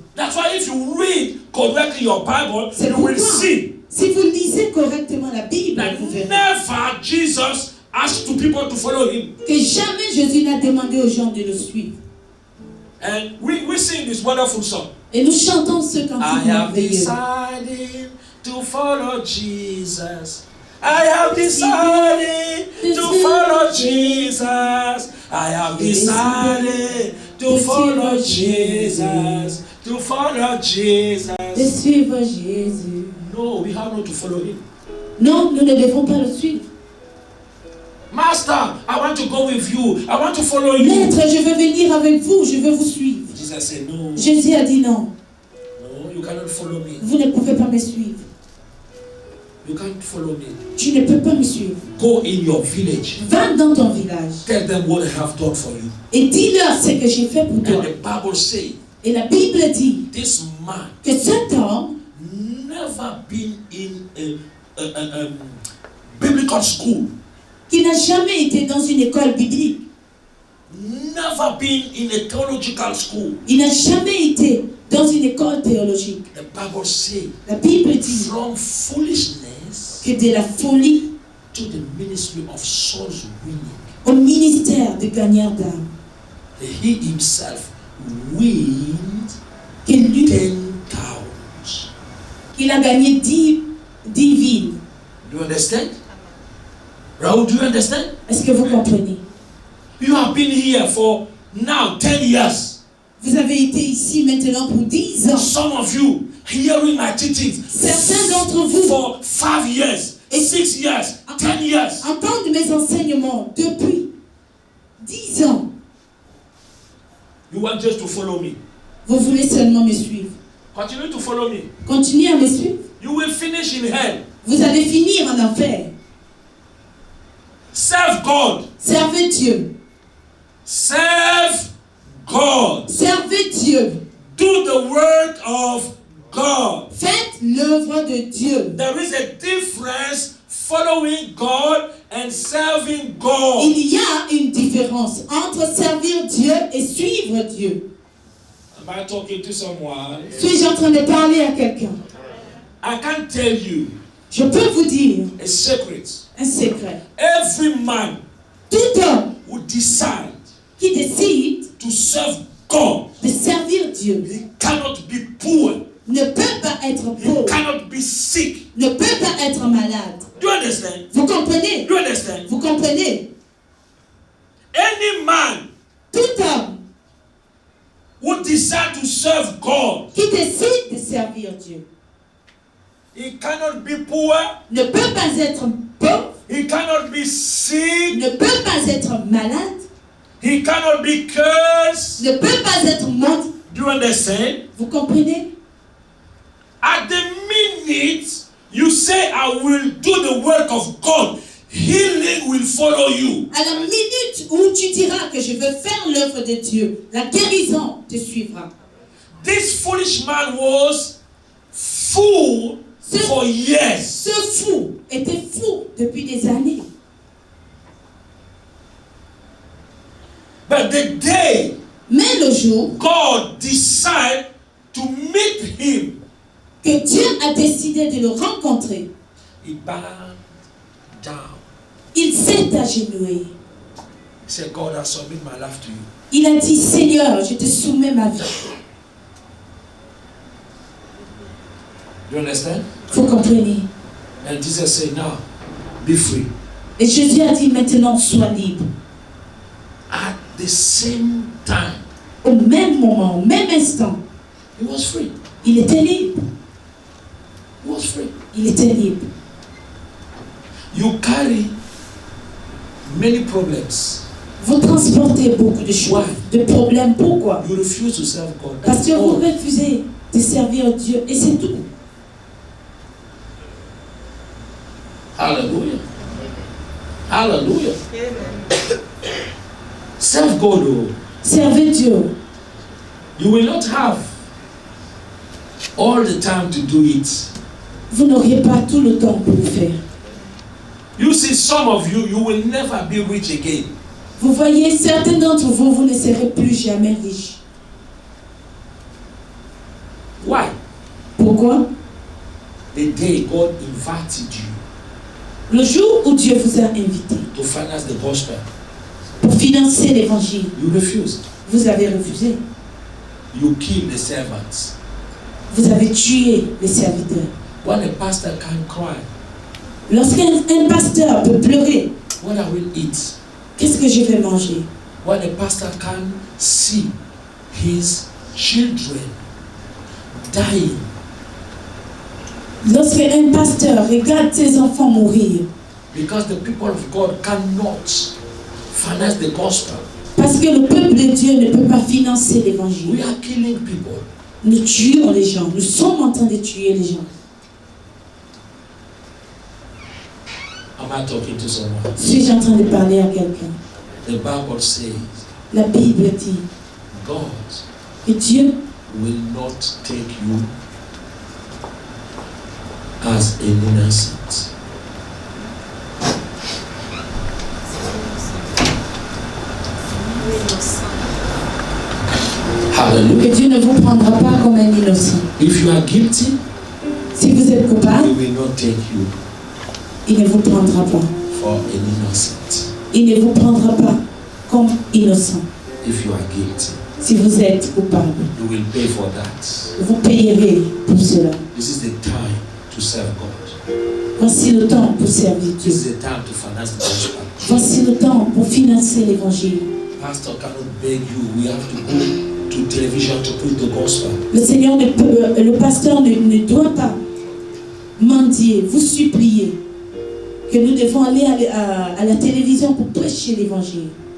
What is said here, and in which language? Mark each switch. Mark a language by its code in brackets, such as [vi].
[en] That's why if you read correctly your Bible, [fr] C'est [en] you will [fr] pourquoi, [en] see [fr] si vous lisez correctement la Bible, [en] that [fr] vous verrez [en] never Jesus asked to people to follow him. [fr] que jamais Jésus n'a demandé aux gens de le suivre. [en] And we sing this wonderful song. [fr] Et nous chantons ce [en] I [fr] cantique [en] have [fr] merveilleux. [en] decided to follow Jesus. I have decided to follow Jesus. I have decided to follow Jesus. To follow [fr] De [en] Jesus. [fr] suivre Jésus. [en] No, we have not to follow him. [fr] Non, nous ne devons pas le suivre. [en] Master, I want to go with you. I want to follow you. [fr] Maître, je veux venir avec vous, je veux vous suivre. [en] Jesus said, no, [fr] Jésus a dit non, [en] no, you cannot follow me. [fr] vous ne pouvez pas me suivre. [en] You can't follow me. [fr] Tu ne peux pas me suivre. [en] Go in your village. [fr] Va dans ton village [en] Tell them what I have done for you. [fr] et dis-leur ce que j'ai fait pour toi. [en] And the Bible says, [fr] Et la Bible dit [en] this man [fr] que cet homme [en] never been in a biblical school. [fr] qui n'a jamais été dans une école biblique, [en] Never been in a theological school. [fr] il n'a jamais été dans une école théologique. [en] The Bible says, [fr] La Bible dit [en] from foolishness [fr] que de la folie [en] to the ministry of souls winning, [fr] au ministère de gagneur d'âme, [en] he himself wins [fr] que lui, [en] 10 towns. [fr] qu'il a gagné 10 villes. [en] Do you understand? Raoul, do you understand? [fr] Est-ce que vous comprenez? [en] You have been here for now 10 years. [fr] Vous avez été ici maintenant pour 10 ans. [en] Some of you hearing my teachings [fr] Certains d'entre vous [en] for 5 years, 6 years, 10 years. [fr] entendent mes enseignements depuis 10 ans. [en] You want just to follow me. [fr] Vous voulez seulement me suivre. [en] Continue to follow me. [fr] Continuez à me suivre. [en] You will finish in hell. [fr] Vous allez finir en enfer. [en] Serve God. [fr] Servez Dieu. [en] Serve God. [fr] Servez Dieu. [en] Do the work of God. [fr] Faites l'œuvre de Dieu. [en] There is a difference following God and serving God. [fr] Il y a une différence entre servir Dieu et suivre Dieu. [en] Am I talking to someone? [fr] Suis-je en train de parler à quelqu'un? [en] I can tell you [fr] Je peux vous dire [en] a secret. [fr] un secret. [en] Every man [fr] Tout homme [en] who decide [fr] qui décide [en] to serve God, [fr] de servir Dieu [en] he cannot be poor. [fr] ne peut pas être [en] He [fr] pauvre, [en] cannot be sick. [fr] ne peut pas être malade. [en] Do you understand? [fr] Vous comprenez? [en] Do you understand? [fr] Vous comprenez? [en] Any man [fr] Tout homme [en] who decide to serve God, [fr] qui décide de servir Dieu [en] he cannot be poor. [fr] ne peut pas être pauvre, [en] He cannot be sick. [fr] ne peut pas être malade, [en] He cannot be cursed. [fr] ne peut pas être maudit. [en] Do you understand? [fr] Vous comprenez? [en] At the minute you say, I will do the work of God, healing will follow you. [fr] À la minute où tu diras que je veux faire l'œuvre de Dieu, la guérison te suivra. [en] This foolish man was fool for years. [fr] Ce fou était fou depuis des années. [en] But the day [fr] Mais le jour [en] God decided to meet him, [fr] que Dieu a décidé de le rencontrer, [en] he bowed down. [fr] il s'est agenouillé. [en] He said, God, I submit my life to you. [fr] Il a dit, Seigneur, je te soumets ma vie. [en] Do you understand? [fr] Vous comprenez? [en] And Jesus said, now, be free. [fr] Et Jésus a dit, maintenant, sois libre. [en] At the same time, [fr] Au même moment, au même instant, [en] he was free. [fr] il était libre. [en] He was free. [fr] Il était libre. [en] You carry many problems. [fr] Vous transportez beaucoup de choses, de problèmes. Pourquoi? [en] You refuse to serve God. [fr] Parce [en] That's [fr] que vous [en] all. [fr] refusez de servir Dieu. Et c'est tout. [en] Hallelujah. Hallelujah. Serve God. Oh. [fr] Servez Dieu. [en] You will not have all the time to do it. [fr] Vous n'auriez pas tout le temps pour le faire. [en] You see, some of you, you will never be rich again. [fr] Vous voyez, certains d'entre vous, vous ne serez plus jamais riches. [en] Why? [fr] Pourquoi? [en] The day God invited you [fr] Le jour où Dieu vous a invité [en] to finance the gospel, [fr] pour financer l'évangile, [en] you refused. [fr] vous avez refusé. [en] You killed the servants. [fr] Vous avez tué les serviteurs. [en] When a pastor can cry, [fr] Lorsqu'un pasteur peut pleurer, [en] what I will eat? [fr] qu'est-ce que je vais manger? [en] When a pastor can see his children dying, [fr] Lorsqu'un pasteur regarde ses enfants mourir, [en] because the people of God cannot finance the gospel, [fr] parce Parce que le peuple de Dieu ne peut pas financer l'évangile. [en] We are killing people. [fr] Nous tuons les gens. Nous sommes en train de tuer les gens. [en] Am I talking to someone? [fr] Suis-je en train de parler à quelqu'un? [en] The Bible says [fr] La Bible dit [en] God [fr] que Dieu [en] will not take you as an innocent. Hallelujah. [fr] que Dieu ne vous prendra pas comme un innocent. [en] If you are guilty, [fr] Si vous êtes coupable, [en] He will not take you [fr] il ne vous prendra pas. [en] for an innocent. [fr] Il ne vous prendra pas comme innocent. [en] If you are guilty, [fr] Si vous êtes coupable, [en] you will pay for that. [fr] vous payerez pour cela. [en] This is the time to serve God. [fr] Voici le temps pour servir Dieu. [en] This is the time to finance the gospel. [fr] Voici le temps pour financer l'évangile. [en] Pastor cannot beg you. We have to go to television to preach the gospel. [fr] Le Seigneur ne peut, le pasteur ne doit pas mendier, vous supplier que nous devons aller à la télévision pour prêcher l'évangile.